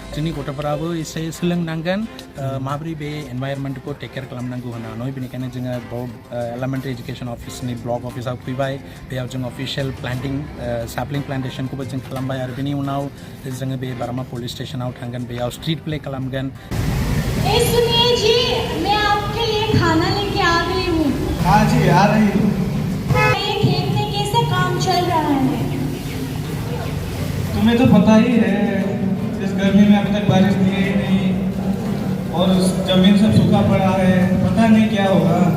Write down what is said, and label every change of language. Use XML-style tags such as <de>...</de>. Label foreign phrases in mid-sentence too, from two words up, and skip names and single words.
<brx>जोंनि गथ'फोराबो एसे सोलोंनांगोन माबोरै बे एनवायरनमेन्टखौ</brx> <en>take care</en> <brx>खालामनांगौ होननानै बेनिखायनो जोङो</brx> <en>elementary education</en> <brx>अफिसनि ब्लक अफिसाव फैबाय बेयाव जों</brx> <en>official planting sapling</en> <brx>प्लान्टेशनखौबो जों खालामबाय आरो बेनि उनाव जोङो बे बारामा पुलिस स्टेशनाव थांगोन बेयाव</brx> <en>street play</en> <brx>खालामगोन।</brx> <hi>सुनिए जी, मैं आपके लिए खाना लेके आ गई हूँ। हाँ जी, आ रही हूँ। ये खेत में कैसे काम चल रहा है? तुम्हें तो पता ही है, इस गर्मी में अभी तक बारिश नहीं ही नहीं और जमीन सब सूखा पड़ा है, पता नहीं क्या होगा।</hi>